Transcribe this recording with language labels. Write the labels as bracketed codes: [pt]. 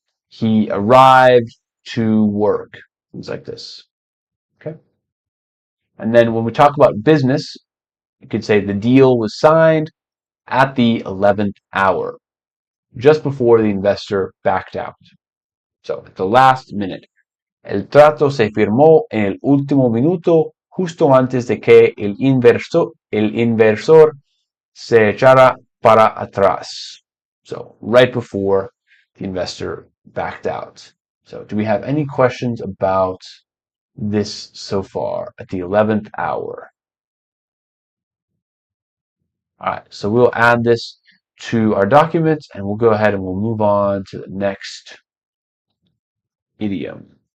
[en] He arrived to work, things like this. Okay. And then when we talk about business, you could say the deal was signed at the 11th hour, just before the investor backed out. So at the last minute. [es] El trato se firmó en el último minuto, justo antes de que el inversor se echara para atrás. [en] So right before the investor backed out. So do we have any questions about this so far at the 11th hour? All right, so we'll add this to our document and we'll go ahead and we'll move on to the next idiom.